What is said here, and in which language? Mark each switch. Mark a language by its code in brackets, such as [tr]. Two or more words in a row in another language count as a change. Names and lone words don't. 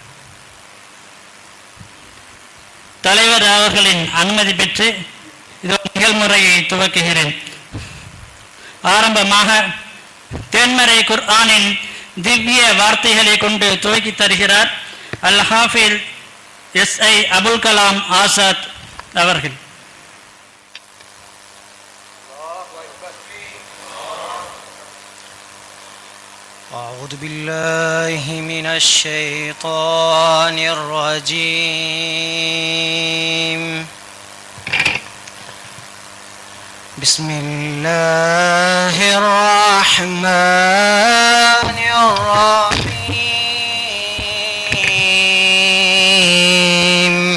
[ta] தலைவர் அவர்களின் அனுமதி பெற்று இதோ நிகழ்முறையை துவக்குகிறேன். ஆரம்பமாக தேன்மறை குர்ஆனின் திவ்ய வார்த்தைகளை கொண்டு துவக்கி தருகிறார் அல் ஹாஃபில் எஸ்ஐ அபுல் கலாம் ஆசாத் அவர்கள். [ar] أعوذ بالله من الشيطان الرجيم. بسم الله الرحمن الرحيم.